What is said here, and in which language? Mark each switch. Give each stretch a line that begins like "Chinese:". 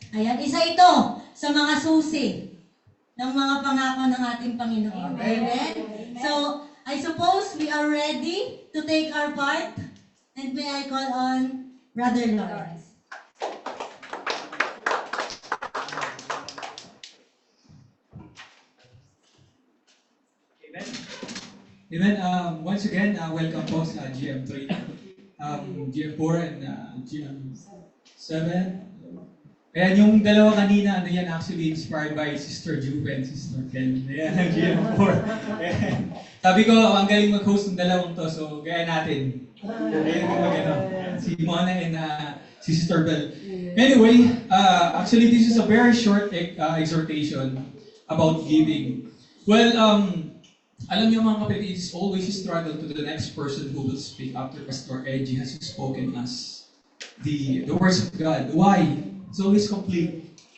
Filipino: Ayan, isa ito sa mga susi ng mga pangako ng ating Panginoon. Amen?
English: So, I suppose we are ready to take our part. And may I call on Brother Lawrence. Amen. Once again, welcome po sa GM3, GM4 and GM7.
Filipino: Ayan, yung dalawa kanina, ano yan,
English: actually inspired by
Filipino: Sister Juve and Sister Ken. Ayan, ang GM4. Ayan. Sabi ko, ang galing mag-host ng dalawang to, so gaya natin. Ayan, si Mona and si Sister Bell.
English: Anyway, actually this is a very short exhortation about giving. Well,
Filipino: alam niyo mga kapatid,
English: it's always a struggle to the next person who will speak after Pastor Eji has spoken us the words of God. Why? It's always complete.